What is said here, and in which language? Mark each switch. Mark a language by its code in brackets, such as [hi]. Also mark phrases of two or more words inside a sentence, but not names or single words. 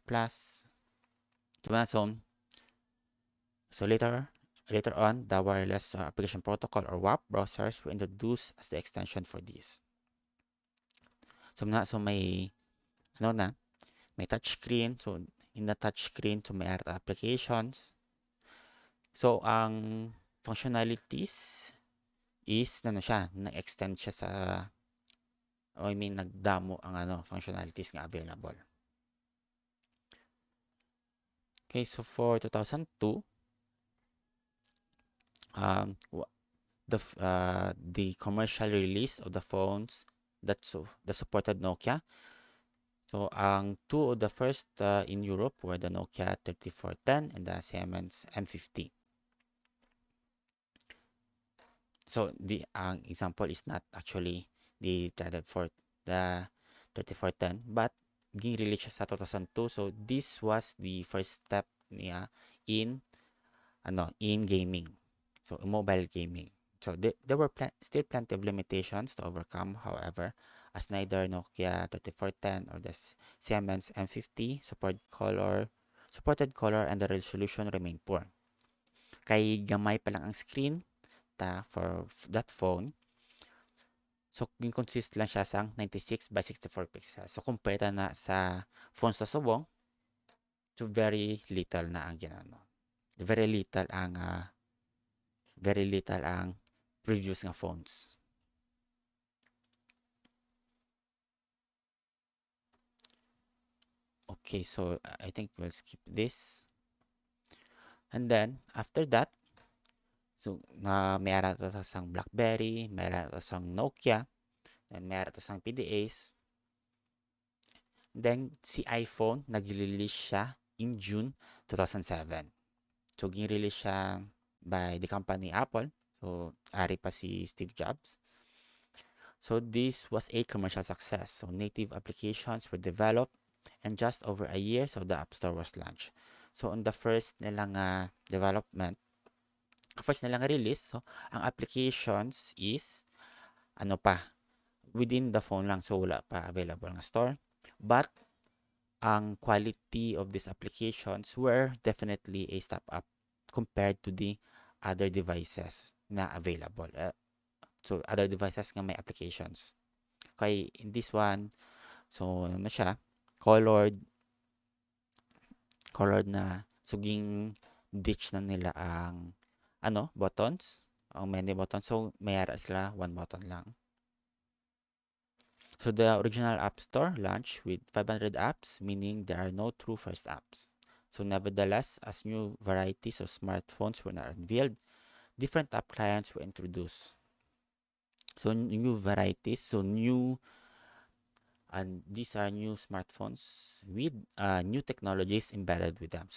[en] So later on, the Wireless Application Protocol or WAP browsers were introduced as the extension for this. [hil] So may may touchscreen. [en] So in the touchscreen, so may applications. [hil] So ang functionalities is na-extend siya sa nagdamo ang functionalities nga available. [en] Okay, so for 2002, the commercial release of the phones that supported Nokia. So ang two of the first in Europe were the Nokia 3410 and the Siemens M50. So the example is not actually the 3410, but release [hil] siya sa [en] 2002. So this was the first step niya in in gaming. So mobile gaming. So there were still plenty of limitations to overcome, however, as neither Nokia 3410 or the Siemens M50 supported color and the resolution remained poor. [hil] Kay gamay pa lang ang screen [en] for that phone. [hil] So, consist lang siya sa 96 by 64 pixels. So, compare na sa phones sa subong, so [en] very little [hil] na ang ginano. [en] Very little ang previous nga phones. Okay, so I think we'll skip this. And then, after that, [hil] so may ara ta sang BlackBerry, may ara ta sang Nokia, and may ara ta sang PDAs. Then, si iPhone, nag-release siya in June 2007. So, gin-release siya [en] by the company [hil] Apple. So, ari pa si Steve Jobs. [en] So, this was a commercial success. So, native applications were developed and just over a year, so the App Store was launched. So, on the first nilang release, so, ang applications is, within the phone lang. [hil] So, wala pa available nga store. [en] But, ang quality of these applications were definitely a step up compared to the other devices na available. [hil] So, [en] other devices [hil] nga may applications. Kay [en] in this one, [hil] so ano na siya, colored na suging ditch na nila ang buttons, ang many buttons. So, mayara sila [en] one button [hil] lang. [en] So, the original App Store launched with 500 apps, meaning there are no true first apps. So, nevertheless, as new varieties of smartphones were unveiled, different app clients were introduced. So, new varieties, so new, and these are new smartphones with new technologies embedded with them.